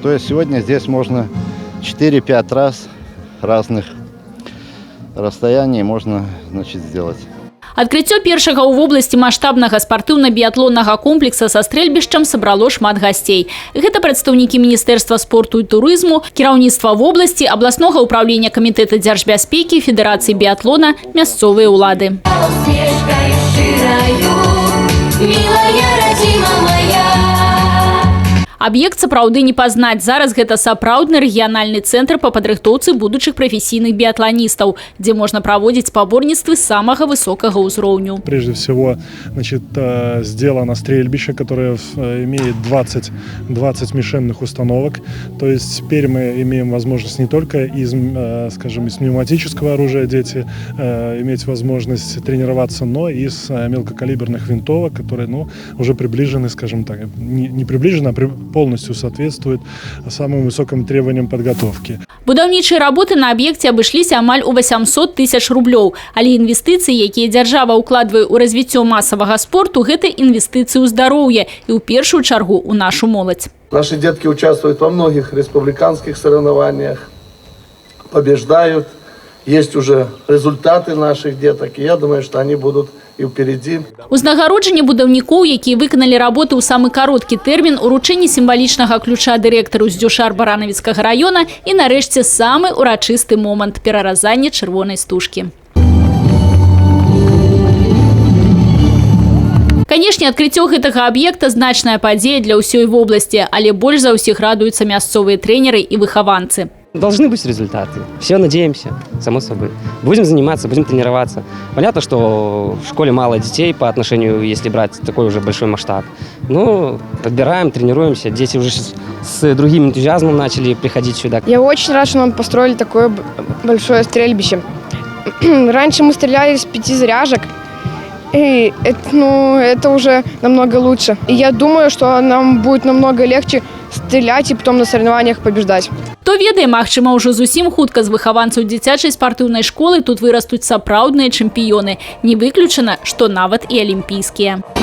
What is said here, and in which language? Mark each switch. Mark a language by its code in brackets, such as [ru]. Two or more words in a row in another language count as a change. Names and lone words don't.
[ru] То есть сегодня здесь можно 4-5 трасс разных расстояний можно, значит, сделать. [be] Адкрыццё першага ў вобласці маштабнага спартыўна-біятлоннага комплекса са стрэльбішчам сабрало шмат гасцей. Гэта прадстаўнікі Міністэрства спорту і турызму, кіраўніцтва вобласці, абласнога ўправлення камітэта дзяржбяспекі, Федэрацыі біятлона, мясцовыя ўлады. Аб'ект сапраўды не пазнаць. Зараз гэта сапраўдны рэгіянальны цэнтр па падрыхтоўцы будучых прафесійных біятланістаў, дзе можна праводзіць спаборніцтвы самага высокага ўзроўню. [ru] Прежде всего, значит, сделано стрельбище, которое имеет 20 мишенных установок. То есть теперь мы имеем возможность не только из, скажем, из пневматического оружия дети иметь возможность тренироваться, но и из мелкокалиберных винтовок, которые, ну, уже приближены, скажем так, не приближены, а полностью соответствует самым высоким требованиям подготовки. [be] Будаўнічыя работы на аб'екце абышліся амаль у 800 тысяч рублёў, але інвестыцыі, якія дзяржава ўкладвае ў развіццё масавага спорту, гэта інвестыцыі ў здароўе і ў першую чаргу ў нашу моладзь. [ru] Наши детки участвуют во многих республиканских соревнованиях, побеждают. Есть уже результаты наших деток, и я думаю, что они будут и впереди. [be] Узнагароджанне будаўнікоў, якія выканалі работы ў самы кароткі тэрмін, уручэнне сімвалічнага ключа дырэктару ЗДЮШАР Баранавіцкага раёна і нарэшце самы урачысты момант – пераразання чырвонай стужкі. Канешне, адкрыццё гэтага аб'екта значная падзея для ўсёй вобласці, але больш за ўсіх радуюцца мясцовыя трэнеры і выхаванцы. [ru] Должны быть результаты. Все надеемся, само собой. Будем заниматься, будем тренироваться. Понятно, что в школе мало детей по отношению, если брать такой уже большой масштаб. Но подбираем, тренируемся. Дети уже с другим энтузиазмом начали приходить сюда. Я очень рад, что нам построили такое большое стрельбище. Раньше мы стреляли с 5 заряжек. И это уже намного лучше. И я думаю, что нам будет намного легче стрелять и потом на соревнованиях побеждать. [be] Хто ведае, магчыма, ўжо зусім хутка з выхаванцаў дзіцячай спартыўнай школы тут вырастуць сапраўдныя чэмпіёны. Не выключана, што нават і алімпійскія.